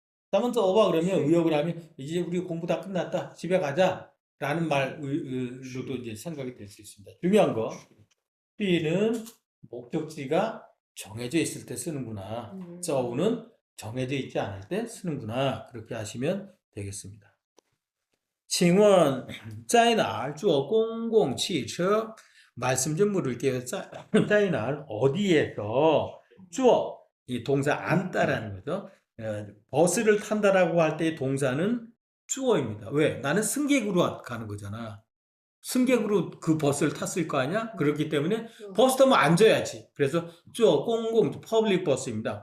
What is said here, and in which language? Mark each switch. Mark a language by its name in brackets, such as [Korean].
[Korean] 다만 써봐 그러면 의역을 하면 이제 우리 공부 다 끝났다. 집에 가자. 라는 말로도 이제 생각이 될 수 있습니다. 중요한 거. B는 목적지가 정해져 있을 때 쓰는구나. 써우는 정해져 있지 않을 때 쓰는구나. 그렇게 하시면 되겠습니다. [Chinese] 请问在哪儿坐公共汽车? [Korean] 말씀 좀 물을게요. [Chinese] 在哪儿 [Korean] 어디에서 坐 이 동사 앉다라는 거죠. 버스를 탄다라고 할 때 동사는 坐입니다. 왜? 나는 승객으로 가는 거잖아. 승객으로 그 버스를 탔을 거 아니야? 그렇기 때문에 버스 타면 앉아야지. 그래서 坐 공공 퍼블릭 버스입니다.